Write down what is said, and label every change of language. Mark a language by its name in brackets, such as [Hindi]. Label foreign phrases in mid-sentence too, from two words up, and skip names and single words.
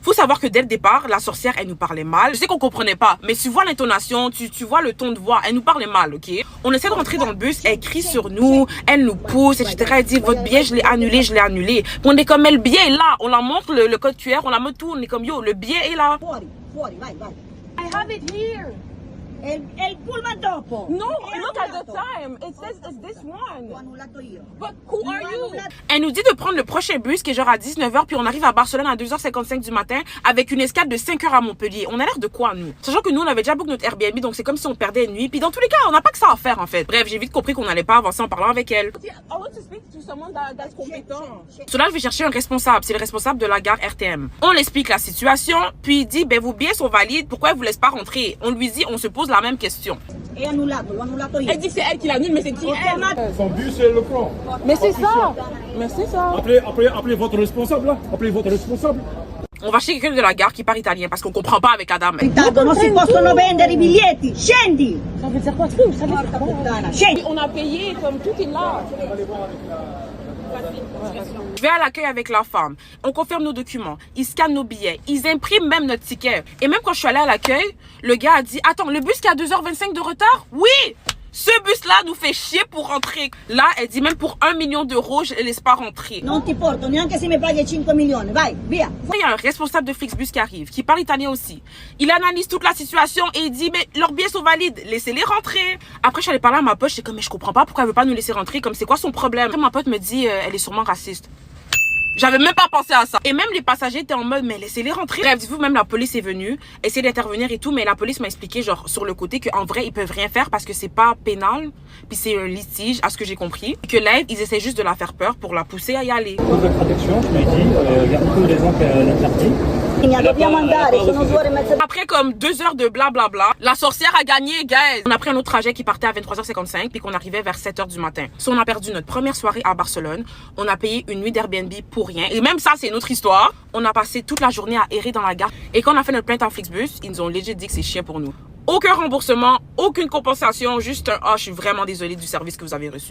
[French] Faut savoir que dès le départ, la sorcière, elle nous parlait mal. Je sais qu'on comprenait pas, mais tu vois l'intonation, tu vois le ton de voix, elle nous parlait mal, ok? On essaie de rentrer dans le bus, elle crie sur nous, elle nous pousse, etc. Elle dit, votre billet, je l'ai annulé, je l'ai annulé. Puis on est comme, mais le billet est là. On la montre le code QR, on la montre tout, on est comme, yo, le billet est là. [Italian] Fuori, fuori, vai, vai. [English] I have it here. [Italian] È il pullman dopo. [English] No, [Italian] È [English] look at the [Italian] annullato. [English] time. It says it's this [Italian] L'ho [English] one. [Italian] annullato io. [English] But who are you? [French] Elle nous dit de prendre le prochain bus qui est genre à 19h, puis on arrive à Barcelone à 2h55 du matin avec une escale de 5h à Montpellier. On a l'air de quoi, nous? Sachant que nous, on avait déjà book notre Airbnb, donc c'est comme si on perdait une nuit. Puis dans tous les cas, on n'a pas que ça à faire, en fait. Bref, j'ai vite compris qu'on n'allait pas avancer en parlant avec elle. [English] I want to speak to someone that's competent. [French] Cela, je vais chercher un responsable. C'est le responsable de la gare RTM. On l'explique la situation, puis il dit, ben vos billets sont valides, pourquoi ils vous laissent pas rentrer? On lui dit, on se pose la même question. [Italian] È annullato, l'ho annullato io. [French] Elle dit que c'est elle qui l'annule, mais c'est qui [Italian] Ho [French] elle? [Italian] chiamato. [French] Son bus, c'est le prend. Mais c'est ça. Mais c'est ça. Appelez votre responsable, là. Appelez votre responsable. On va chez quelqu'un de la gare qui parle italien parce qu'on comprend pas avec la dame. [Italian] Intanto non si possono vendere i biglietti. Scendi. [French] Ça veut dire quoi? Ça veut dire [Italian] Porca [French] quoi? [Italian] puttana, scendi. [French] On a payé, comme tout est là. Je vais à l'accueil avec la femme. On confirme nos documents. Ils scannent nos billets. Ils impriment même notre ticket. Et même quand je suis allée à l'accueil, le gars a dit, attends, le bus qui a 2h25 de retard? Oui! Ce bus-là nous fait chier pour rentrer. Là, elle dit même pour 1 million d'euros, je ne laisse pas rentrer. [Italian] Non ti porto neanche se mi paghi 5 milioni. Vai, via. [French] Il y a un responsable de Flixbus qui arrive, qui parle italien aussi. Il analyse toute la situation et il dit, mais leurs billets sont valides, laissez-les rentrer. Après, je suis allée parler à ma pote, j'étais comme, mais je comprends pas pourquoi elle veut pas nous laisser rentrer, comme c'est quoi son problème? Après, ma pote me dit, elle est sûrement raciste. J'avais même pas pensé à ça. Et même les passagers étaient en mode, mais laissez-les rentrer. Bref, dites-vous, même la police est venue, essayer d'intervenir et tout, mais la police m'a expliqué, genre, sur le côté, qu'en vrai, ils peuvent rien faire parce que c'est pas pénal, puis c'est un litige, à ce que j'ai compris. Et que là, ils essaient juste de la faire peur pour la pousser à y aller. Votre protection, je lui ai dit, il y a beaucoup de raisons qu'elle interdit. [Italian] Dobbiamo andare, sono 2 ore e mezza. [French] Après comme 2 heures de blablabla, la sorcière a gagné, guys. On a pris un autre trajet qui partait à 23h55 puis qu'on arrivait vers 7h du matin. So, on a perdu notre première soirée à Barcelone. On a payé une nuit d'Airbnb pour rien. Et même ça, c'est une autre histoire. On a passé toute la journée à errer dans la gare. Et quand on a fait notre plainte en Flixbus, ils nous ont legit dit que c'est chiant pour nous. Aucun remboursement, aucune compensation, juste un « Ah, je suis vraiment désolée du service que vous avez reçu ».